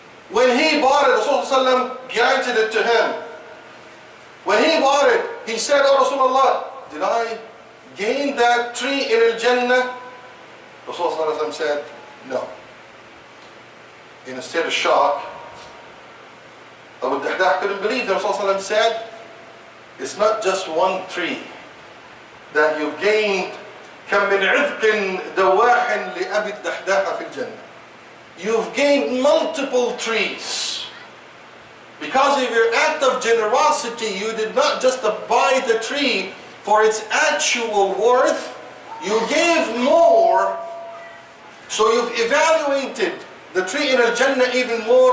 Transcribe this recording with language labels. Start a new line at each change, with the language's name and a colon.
English: When he bought it, Rasulullah granted it to him. When he bought it, he said, oh Rasulullah, did I gain that tree in Al-Jannah? Rasulullah said, no. In a state of shock, Abu Dahdah couldn't believe that Rasulullah said, it's not just one tree that you've gained.
Arabic: كم من عذق دواح لأبي الدحداح في الجنة.
English: You've gained multiple trees. Because of your act of generosity, you did not just buy the tree for its actual worth, you gave more, so you've evaluated the tree in Al-Jannah even more.